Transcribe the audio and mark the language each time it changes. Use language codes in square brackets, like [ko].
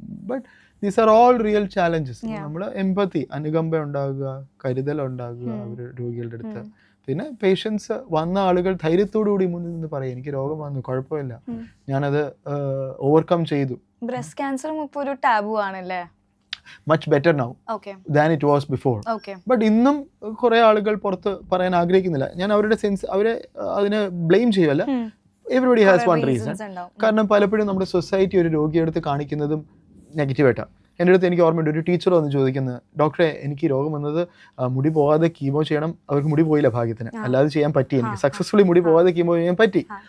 [en] But these are all real challenges. [ml] നമ്മൾ എംപത്തി, അനുകമ്പ ഉണ്ടാകുക, കരുതൽ ഉണ്ടാകുക അവരുടെ രോഗികളുടെ അടുത്ത്. പിന്നെ പേഷ്യൻസ് വന്ന ആളുകൾ ധൈര്യത്തോടു കൂടി മുന്നിൽ നിന്ന് പറയും എനിക്ക് രോഗം വന്നു, കുഴപ്പമില്ല, ഞാനത് ഓവർകം ചെയ്തു. ബ്രസ്റ്റ് ക്യാൻസറും ഇപ്പോൾ ഒരു ടാബു ആണല്ലേ? [en] much better now than it was before. [ml] But ഇന്നും കുറെ ആളുകൾ പുറത്ത് പറയാൻ ആഗ്രഹിക്കുന്നില്ല. ഞാൻ അവരുടെ അവരെ അതിനെ blame ചെയ്യുമല്ല. [en] Everybody has one reason. [ml] കാരണം പലപ്പോഴും നമ്മുടെ സൊസൈറ്റി ഒരു രോഗിയെ അടുത്ത് കാണിക്കുന്നതും നെഗറ്റീവായിട്ടാണ്. എൻ്റെ അടുത്ത് എനിക്ക് ഓർമ്മയുണ്ട്, ഒരു ടീച്ചർ വന്ന് ചോദിക്കുന്നത്, ഡോക്ടറെ എനിക്ക് രോഗം വന്നത് മുടി പോകാതെ കീമോ ചെയ്യണം, അവർക്ക് മുടി പോയില്ല ഭാഗ്യത്തിന്, അല്ലാതെ ചെയ്യാൻ പറ്റി, എനിക്ക് സക്സസ്ഫുള്ളി മുടി പോകാതെ കീമോ ചെയ്യാൻ പറ്റി.